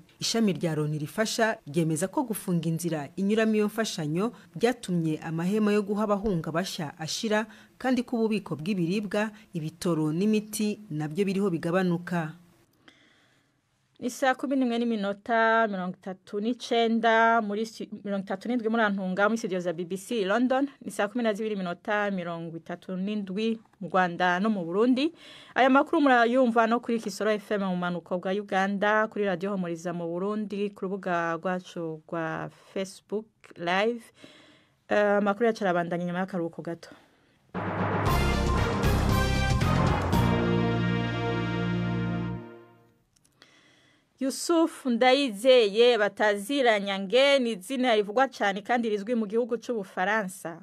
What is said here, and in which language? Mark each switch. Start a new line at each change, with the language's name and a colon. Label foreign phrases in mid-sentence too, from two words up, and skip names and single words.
Rundi: Ishami rya Loni rifasha ryemeza ko gufunga inzira inyuramo iyo mfashanyo byatumye amahema yo guha abahunga bashya ashira, kandi ko ububiko bw'ibiribwa, ibitoro n'imiti nabyo biriho bigabanuka. Ni saa 11:39 muri 37 muri Antunga muri studio za BBC London. Ni saa 12:37 mu Rwanda no mu Burundi. Aya makuru murayumva no kuri Kisoro FM mu manuko bwa Uganda, kuri Radio Homoriza mu Burundi, ku rubuga rwacu rwa Facebook live. Makuru yacarabandanya nyuma y'akaruhuko gato. Yusuf Ndayizeye Bataziranya ni izina rivugwa cyane kandi rizwi mu gihugu c'Ubufaransa.